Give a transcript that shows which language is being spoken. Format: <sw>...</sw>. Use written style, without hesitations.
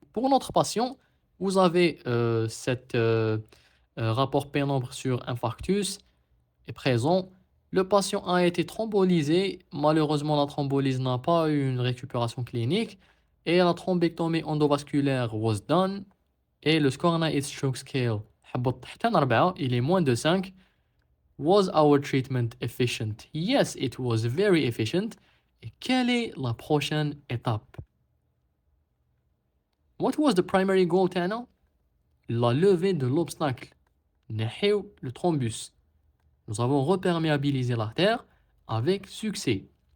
<fr>Pour notre patient, vous avez cet rapport pénombre sur infarctus est présent. Le patient a été thrombolysé. Malheureusement, la thrombolyse n'a pas eu une récupération clinique et la thrombectomie endovasculaire</fr> <en>was done.</en> <fr>Et le score NIH Stroke Scale</fr> <ar>حبط تحت</ar> <fr>4, il est moins de 5.</fr> <en>Was our treatment efficient? Yes, it was very efficient.</en> <fr>Et quelle est la prochaine étape?</fr> <en>What was the primary goal</en> <ar>تاعنا?</ar> <fr>La levée de l'obstacle.</fr> <ar>نحيو</ar> <fr>le thrombus. Nous avons reperméabilisé l'artère avec succès.</fr>